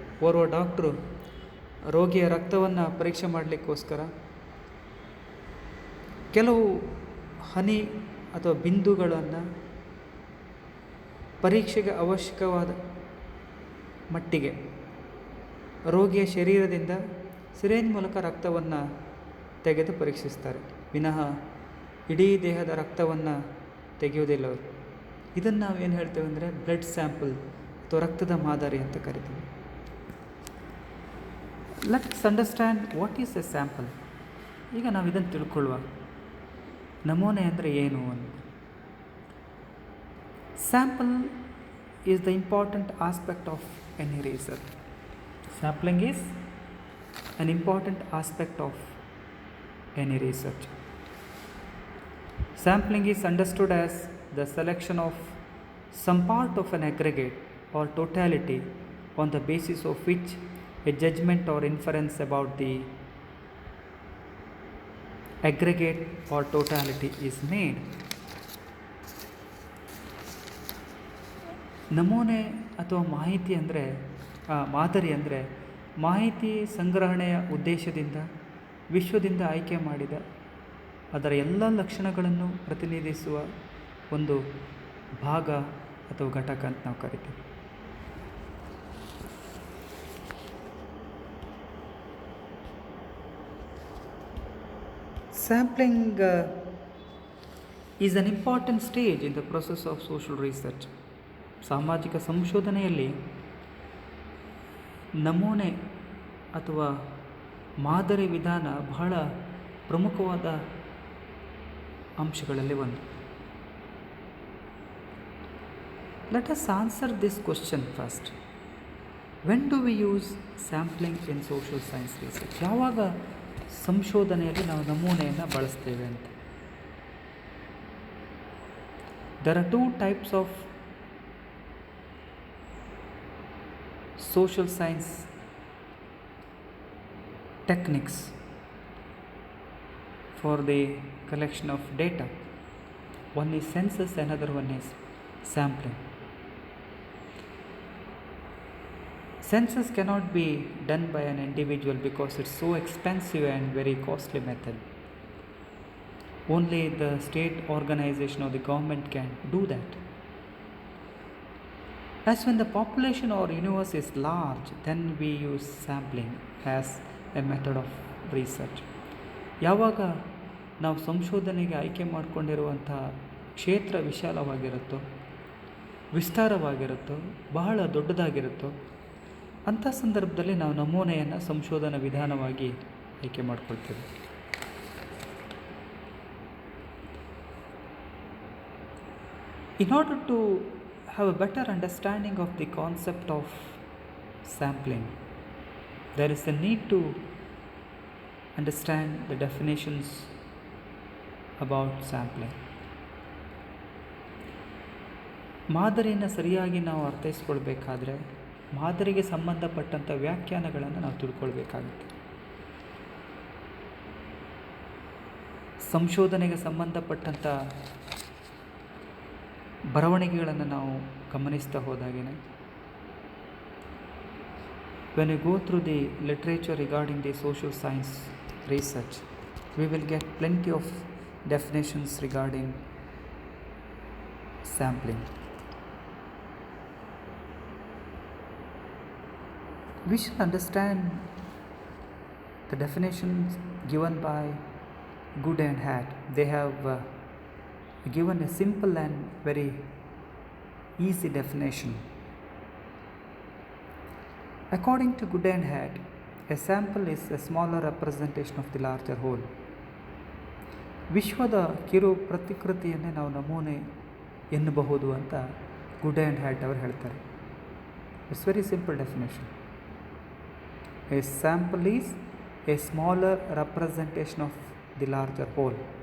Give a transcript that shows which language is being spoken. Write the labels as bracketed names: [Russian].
[Kannada] ಓರ್ವ ಡಾಕ್ಟ್ರು ರೋಗಿಯ ರಕ್ತವನ್ನು ಪರೀಕ್ಷೆ ಮಾಡಲಿಕ್ಕೋಸ್ಕರ ಕೆಲವು ಹನಿ ಅಥವಾ ಬಿಂದುಗಳನ್ನು ಪರೀಕ್ಷೆಗೆ ಅವಶ್ಯಕವಾದ ಮಟ್ಟಿಗೆ ರೋಗಿಯ ಶರೀರದಿಂದ ಸಿರೇಂಜ್ ಮೂಲಕ ರಕ್ತವನ್ನು ತೆಗೆದು ಪರೀಕ್ಷಿಸ್ತಾರೆ, ವಿನಃ ಇಡೀ ದೇಹದ ರಕ್ತವನ್ನು ತೆಗೆಯುವುದಿಲ್ಲ ಅವರು. ಇದನ್ನು ನಾವು ಏನು ಹೇಳ್ತೇವೆ ಅಂದರೆ ಬ್ಲಡ್ ಸ್ಯಾಂಪಲ್ ಅಥವಾ ರಕ್ತದ ಮಾದರಿ ಅಂತ ಕರಿತೀವಿ. [English] Let's understand what is a sample. [Kannada] ಈಗ ನಾವು ಇದನ್ನು ತಿಳ್ಕೊಳ್ಳುವ, ನಮೂನೆ ಅಂದರೆ ಏನು ಅಂತ. [English] Sample is the important aspect of any research. Sampling is an important aspect of any research. Sampling is understood as the selection of some part of an aggregate or totality on the basis of which a judgment or inference about the aggregate or totality is made. [Kannada] ನಮೂನೆ ಅಥವಾ ಮಾಹಿತಿ ಅಂದರೆ ಮಾದರಿ ಅಂದರೆ ಮಾಹಿತಿ ಸಂಗ್ರಹಣೆಯ ಉದ್ದೇಶದಿಂದ ವಿಶ್ವದಿಂದ ಆಯ್ಕೆ ಮಾಡಿದ ಅದರ ಎಲ್ಲ ಲಕ್ಷಣಗಳನ್ನು ಪ್ರತಿನಿಧಿಸುವ ಒಂದು ಭಾಗ ಅಥವಾ ಘಟಕ ಅಂತ ನಾವು ಕರಿತೀವಿ. [English] Sampling is an important stage in the process of social research. [Kannada] ಸಾಮಾಜಿಕ ಸಂಶೋಧನೆಯಲ್ಲಿ ನಮೂನೆ ಅಥವಾ ಮಾದರಿ ವಿಧಾನ ಬಹಳ ಪ್ರಮುಖವಾದ ಅಂಶಗಳಲ್ಲಿ ಒಂದು. [English] Let us answer this question first. When do we use sampling in social science research? [Kannada] ಯಾವಾಗ ಸಂಶೋಧನೆಯಲ್ಲಿ ನಾವು ನಮೂನೆಯನ್ನು ಬಳಸ್ತೇವೆ ಅಂತ. [English] There are 2 types of social science techniques for the collection of data. One is census, another one is sampling. Census cannot be done by an individual because it's so expensive and very costly method. Only the state organization or the government can do that. As when the population or universe is large, then we use sampling as a method of research. [Kannada] ಯಾವಾಗ ನಾವು ಸಂಶೋಧನೆಗೆ ಆಯ್ಕೆ ಮಾಡಿಕೊಂಡಿರುವಂಥ ಕ್ಷೇತ್ರ ವಿಶಾಲವಾಗಿರುತ್ತೋ, ವಿಸ್ತಾರವಾಗಿರುತ್ತೋ, ಬಹಳ ದೊಡ್ಡದಾಗಿರುತ್ತೋ, ಅಂಥ ಸಂದರ್ಭದಲ್ಲಿ ನಾವು ನಮೂನೆಯನ್ನು ಸಂಶೋಧನಾ ವಿಧಾನವಾಗಿ ಆಯ್ಕೆ ಮಾಡ್ಕೊಳ್ತೇವೆ. [English] In order to have a better understanding of the concept of sampling, there is a need to understand the definitions about sampling. [Kannada] ಮಾದರಿಯನ್ನು ಸರಿಯಾಗಿ ನಾವು ಅರ್ಥೈಸ್ಕೊಳ್ಬೇಕಾದ್ರೆ ಮಾದರಿಗೆ ಸಂಬಂಧಪಟ್ಟಂಥ ವ್ಯಾಖ್ಯಾನಗಳನ್ನು ನಾವು ತಿಳ್ಕೊಳ್ಬೇಕಾಗುತ್ತೆ. ಸಂಶೋಧನೆಗೆ ಸಂಬಂಧಪಟ್ಟಂಥ ಬರವಣಿಗೆಗಳನ್ನು ನಾವು ಗಮನಿಸ್ತಾ ಹೋದಾಗೇ, [English] when you go through the literature regarding the social science research, we will get plenty of definitions regarding sampling. We should understand the definitions given by Good and Hat. They have given a simple and very easy definition. According to Good and Hat, a sample is a smaller representation of the larger whole. [Kannada] ವಿಶ್ವದ ಕಿರು ಪ್ರತಿಕೃತಿಯನ್ನೇ ನಾವು ನಮೂನೆ ಎನ್ನಬಹುದು ಅಂತ good and hat ಅವರು ಹೇಳ್ತಾರೆ. [English] It's very simple definition. A sample is a smaller representation of the larger whole.